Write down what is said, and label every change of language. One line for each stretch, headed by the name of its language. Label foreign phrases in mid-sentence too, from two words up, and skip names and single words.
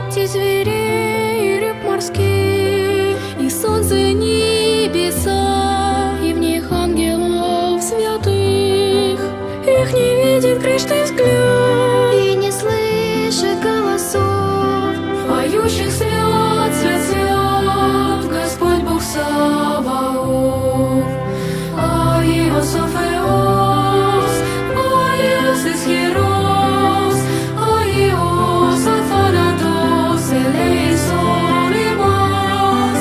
Russian: птиц, зверей и рыб морских, и солнце, и небеса, и в них ангелов святых. Их не видит грешный взгляд, и не слышит голосов, поющих свят, свят, свят, Господь Бог Саваоф.
Greek: Άγιος ο Θεός, Άγιος Ισχυρός, Άγιος Αθάνατος, ελέησον ημάς.